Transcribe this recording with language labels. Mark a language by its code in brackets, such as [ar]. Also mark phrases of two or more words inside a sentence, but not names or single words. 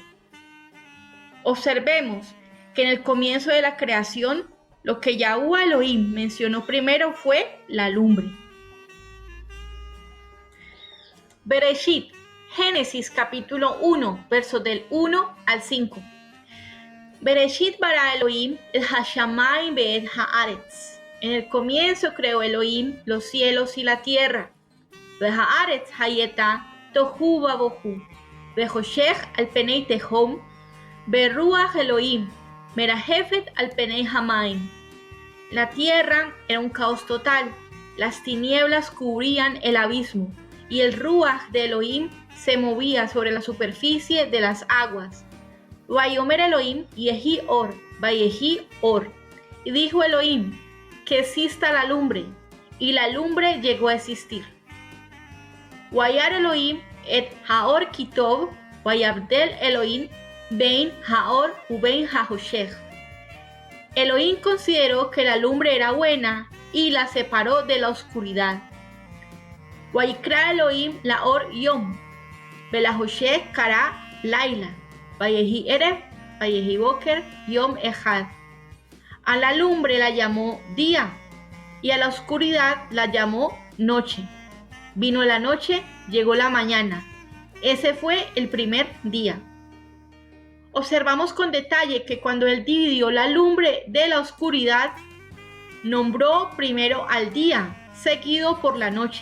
[es] Observemos que en el comienzo de la creación, lo que Yahuwah Elohim mencionó primero fue la lumbre. Bereshit, Génesis capítulo 1, versos del 1 al 5. [he] בראשית ברא אלהים את השמים ואת הארץ. [es] En el comienzo creó Elohim los cielos y la tierra. [he] והארץ היתה תהו ובהו. וחשך על פני תהום. ורוח אלהים מרחפת על פני המים. [es] La tierra era un caos total. Las tinieblas cubrían el abismo y el ruach de Elohim se movía sobre la superficie de las aguas. [he] ויאמר אלהים יהי אור ויהי אור. [es] Y dijo Elohim, que exista la lumbre, y la lumbre llegó a existir. [he] וירא אלהים את האור כי טוב ויבדל אלהים בין האור ובין החשך. [es] Elohim consideró que la lumbre era buena y la separó de la oscuridad. [he] ויקרא אלהים לאור יום ולחשך קרא לילה. ויהי ערב ויהי בקר יום אחד. [es] A la lumbre la llamó día y a la oscuridad la llamó noche. Vino la noche, llegó la mañana. Ese fue el primer día. Observamos con detalle que cuando él dividió la lumbre de la oscuridad, nombró primero al día, seguido por la noche.